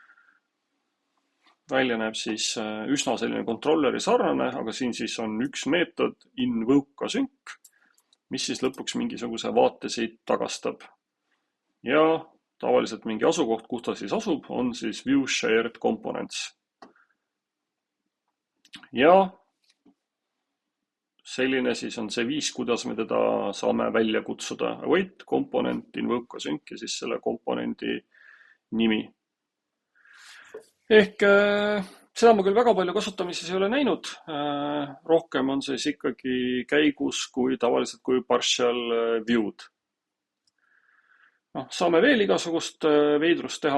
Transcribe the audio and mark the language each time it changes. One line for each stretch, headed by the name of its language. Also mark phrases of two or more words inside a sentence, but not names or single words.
Estonian: Välja näeb siis üsna selline kontrolleri sarnane, aga siin siis on üks meetod
English: invoke async,
Estonian: mis siis lõpuks mingisuguse vaate siit tagastab. Ja tavaliselt mingi asukoht, kus ta siis asub, on siis
English: view shared components.
Estonian: Ja selline siis on see viis, kuidas me teda saame välja kutsuda.
English: Await component invoke async
Estonian: ja siis selle komponendi nimi. Ehk seda ma küll väga palju kasutamises ei ole näinud. Rohkem on siis ikkagi käigus kui tavaliselt kui
English: partial view'd.
Estonian: Saame veel igasugust veidrust teha.